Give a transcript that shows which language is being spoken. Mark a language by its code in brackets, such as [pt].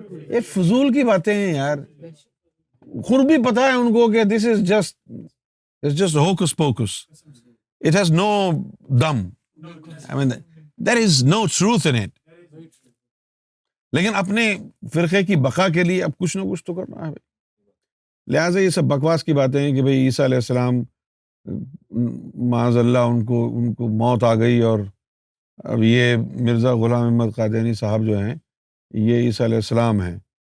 [ur] یہ فضول کی باتیں ہیں یار. خود بھی پتا ہے ان کو کہ [en] This is just hocus pocus. It has no dam. I mean, there is no truth in it. [ur] لیکن اپنے فرقے کی بقا کے لیے اب کچھ نہ کچھ تو کرنا ہے. لہٰذا یہ سب بکواس کی باتیں ہیں کہ بھئی عیسیٰ علیہ السلام معاذ اللہ ان کو موت آ گئی، اور اب یہ مرزا غلام احمد قادیانی صاحب جو ہیں یہ عیسیٰ علیہ السلام ہیں.